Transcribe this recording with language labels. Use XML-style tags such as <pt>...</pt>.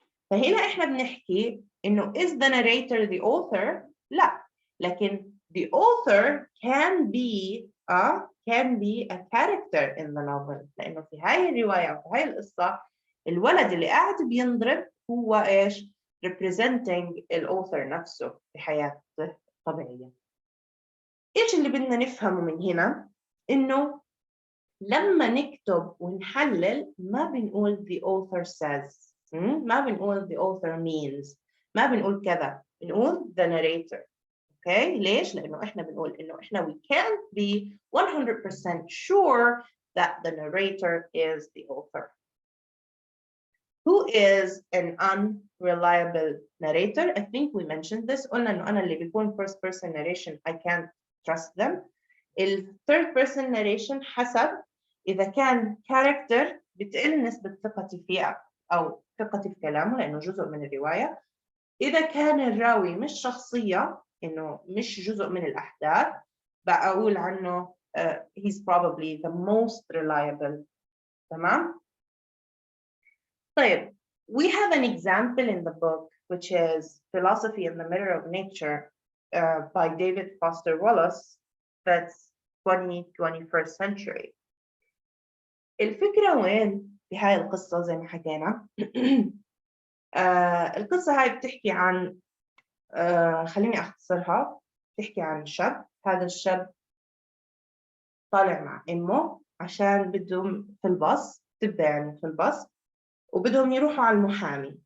<ar>فهنا إحنا بنحكي إنه</ar> <en>is the narrator the author؟</en> <ar>لا، لكن</ar> <en>the author can be a character in the novel،</en> <ar>لأنه في هاي الرواية أو في هاي القصة الولد اللي قاعد بينضرب هو إيش؟ representing الauthor نفسه في حياته الطبيعية. إيش اللي بدنا نفهمه من هنا؟ إنه لما نكتب ونحلل ما بنقول</ar> <en>the author says،</en> <ar>ما بنقول</ar> <en>the author means،</en> <ar>ما بنقول كذا، بنقول</ar> <en>the narrator. Okay?</en> <ar>ليش؟ لأنه إحنا بنقول إنه إحنا</ar> <en>we can't be 100% sure that the narrator is the author. Who is an unreliable narrator? I think we mentioned this.</en> <ar>قلنا إنه أنا اللي بيكون</ar> <en>first person narration I can't trust them. third person narration</en> <ar>حسب إذا كان character بتقل نسبة ثقتي فيه أو ثقتي في كلامه لأنه جزء من الرواية. إذا كان الراوي مش شخصية إنه مش جزء من الأحداث بقول عنه</ar> <en>he's probably the most reliable.</en> <ar>تمام؟ طيب,</ar> <en>we have an example in the book which is Philosophy in the Mirror of Nature by David Foster Wallace. That's 21st century.</en> <ar>الفكرة وين؟ في هاي القصة زي ما حكينا. القصة هاي بتحكي عن خليني أختصرها. بتحكي عن شاب، هذا الشاب طالع مع أمه عشان بدهم في الباص، تبدأ يعني في الباص، وبدهم يروحوا على المحامي.</ar>